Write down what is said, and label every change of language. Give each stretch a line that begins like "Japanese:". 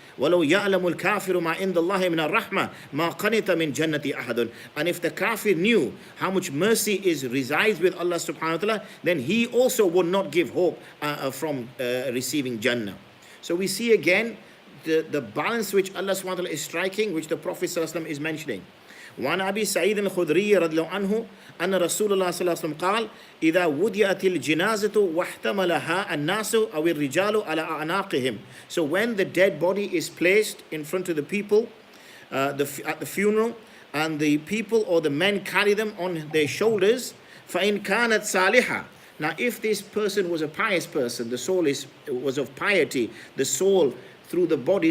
Arabic: وَلَوْ يَعْلَمُ الْكَافِرُ مَا عِنْدَ اللَّهِ مِنَ الرَّحْمَةِ مَا قَنِتَ مِنْ جَنَّةِ أَحَدٌ.
English: And if the kafir knew how much mercy resides with Allah subhanahu wa ta'ala, then he also would not give hope from receiving Jannah. So we see again the balance which Allah subhanahu wa ta'ala is striking, which the Prophet sallallahu alaihi wasallam is mentioning.
Arabic: وعن أبي سعيد الخدري رضي الله عنه أن رسول الله صلى الله عليه وسلم قال إذا وضعت الجنازة واحتملها الناس أو الرجال على أعناقهم.
English: So when the dead body is placed in front of the people at the funeral, and the people or the men carry them on their shoulders,
Arabic: فإن كانت صالحة.
English: Now if this person was a pious person, the soul was of piety, the soul through the body.